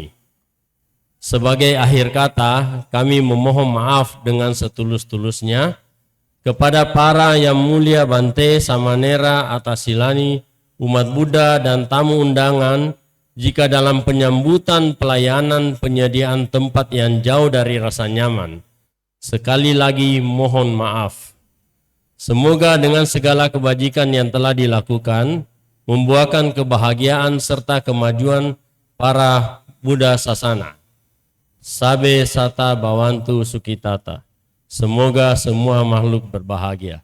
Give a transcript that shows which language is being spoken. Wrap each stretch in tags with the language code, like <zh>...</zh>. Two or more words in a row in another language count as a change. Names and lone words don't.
<id>Sebagai akhir kata, kami memohon maaf dengan setulus-tulusnya kepada para yang mulia Bante, Samanera, Atasilani, umat Buddha, dan tamu undangan jika dalam penyambutan pelayanan penyediaan tempat yang jauh dari rasa nyaman. Sekali lagi mohon maaf. Semoga dengan segala kebajikan yang telah dilakukan membuahkan kebahagiaan serta kemajuan para Buddha Sasana.</id> <pi>Sabe sata bawantu sukitata.</pi> <id>Semoga semua makhluk berbahagia.</id>